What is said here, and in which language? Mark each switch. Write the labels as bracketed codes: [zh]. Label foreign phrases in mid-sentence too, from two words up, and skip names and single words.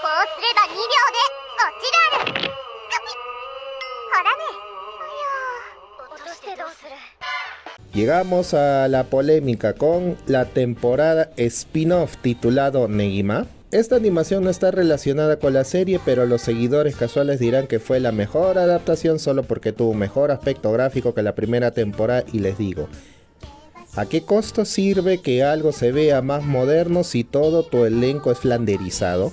[ja] すれば2秒で落ちるある。ほらね。落としてどうする。 [es] Llegamos a la polémica con la temporada spin-off titulado Negima. Esta animación no está relacionada con la serie, pero los seguidores casuales dirán que fue la mejor adaptación solo porque tuvo mejor aspecto gráfico que la primera temporada, y les digo, ¿a qué costo sirve que algo se vea más moderno si todo tu elenco es flanderizado?